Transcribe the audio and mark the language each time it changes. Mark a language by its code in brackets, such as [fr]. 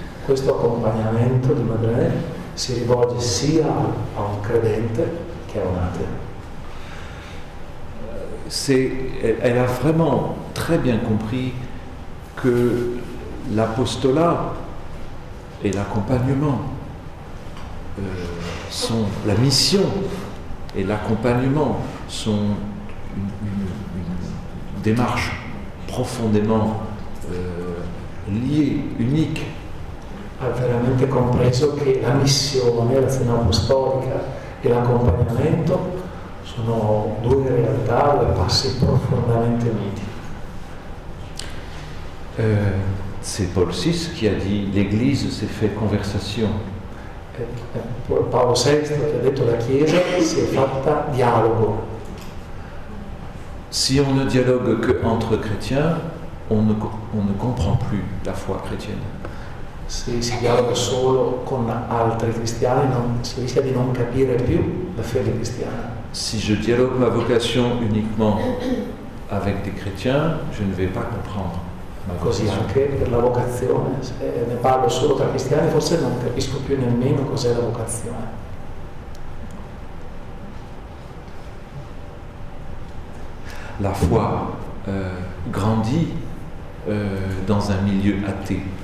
[it] Questo accompagnamento di Madeleine si rivolge sia a un credente che a un ateo. [fr] Elle a vraiment très bien compris que l'apostolat et l'accompagnement sont la mission et l'accompagnement sont une démarche profondément liée, unique. [it] Ha veramente compreso che la missione, l'azione apostolica e l'accompagnamento sono 2 realtà, 2 passi profondamente uniti. [fr] C'est Paul VI qui a dit l'Église s'est fait conversation. [it] Paolo VI che ha detto la Chiesa si è fatta dialogo. [fr] Si on ne dialogue que entre chrétiens, on ne comprend plus la foi chrétienne. [it] Se si dialoga solo con altri cristiani si rischia di non capire più la fede cristiana. [fr] Si je dialogue ma vocation uniquement avec des chrétiens, je ne vais pas comprendre ma [it] Così [fr] vocation. [it] anche per la vocazione, se ne parlo solo tra cristiani forse non capisco più nemmeno cos'è la vocazione. [fr] la foi grandit dans un milieu athée.